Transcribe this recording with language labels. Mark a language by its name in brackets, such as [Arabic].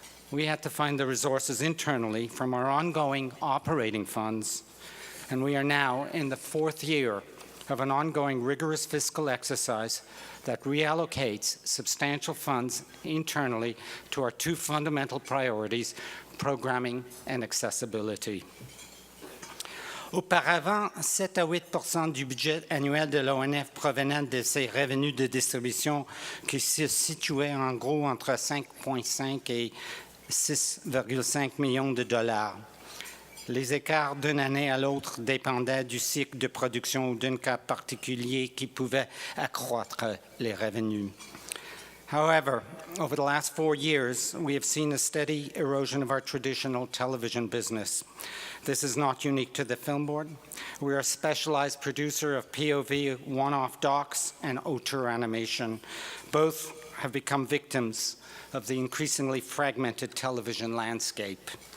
[English] We had to find the resources internally from our ongoing operating funds, and we are now in the 4th year of an ongoing rigorous fiscal exercise that reallocates substantial funds internally to our 2 fundamental priorities, programming and accessibility. [French] Auparavant, 7 à 8% du budget annuel de l'ONF provenait de ses revenus de distribution qui se situaient en gros entre 5,5 et 6,5 millions de dollars. Les écarts d'une année à l'autre dépendaient du cycle de production ou d'un cas particulier qui pouvait accroître les revenus. [English] However, over the last 4 years, we have seen a steady erosion of our traditional television business. This is not unique to the Film Board. We are a specialized producer of POV one-off docs and auteur animation. Both have become victims of the increasingly fragmented television landscape.